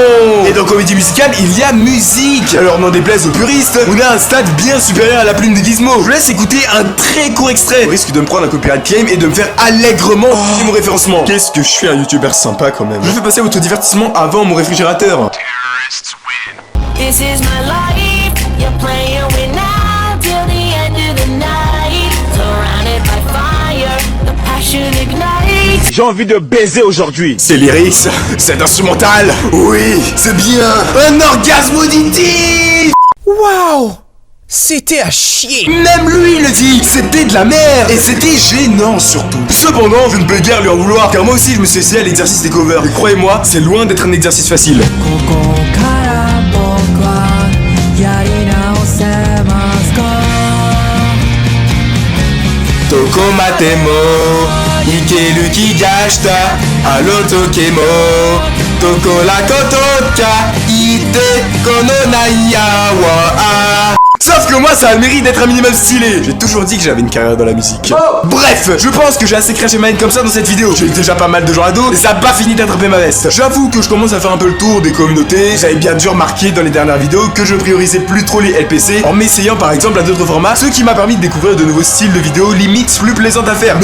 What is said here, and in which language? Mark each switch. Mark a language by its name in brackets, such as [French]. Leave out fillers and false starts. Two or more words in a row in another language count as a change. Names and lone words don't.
[French] Et dans comédie musicale, il y a musique. Alors n'en déplaise aux puristes, on a un stade bien supérieur à la plume de Gizmo. Je vous laisse écouter un très court extrait. Au risque de me prendre un [English] copyright claim [French] et de me faire allègrement mon référencement. Qu'est-ce que je suis un youtubeur sympa quand même. Je fais passer votre divertissement avant mon réfrigérateur. [English] This is my life, you're playing with now till the end of the night. Surrounded by fire, the passion ignites. [French] J'ai envie de baiser aujourd'hui. C'est lyrics, c'est instrumental. Oui, c'est bien. Un orgasme auditif. Waouh! C'était à chier! Même lui le dit, c'était de la merde. Et c'était gênant surtout. Cependant, je ne peux guère lui en vouloir, car moi aussi je me suis essayé à l'exercice des covers. Et croyez-moi, c'est loin d'être un exercice facile. Tokomatemo, Ikeru Kigashita, Alotokemo, Toko la Kotoka, Ite Kono Naiyawa. Sauf que moi ça a le mérite d'être un minimum stylé. J'ai toujours dit que j'avais une carrière dans la musique. Bref, je pense que j'ai assez craché ma haine comme ça dans cette vidéo. J'ai eu déjà pas mal de gens à dos et ça a pas fini d'attraper ma veste. J'avoue que je commence à faire un peu le tour des communautés. J'avais bien dû remarquer dans les dernières vidéos que je priorisais plus trop les LPC en m'essayant par exemple à d'autres formats, ce qui m'a permis de découvrir de nouveaux styles de vidéos limite plus plaisantes à faire.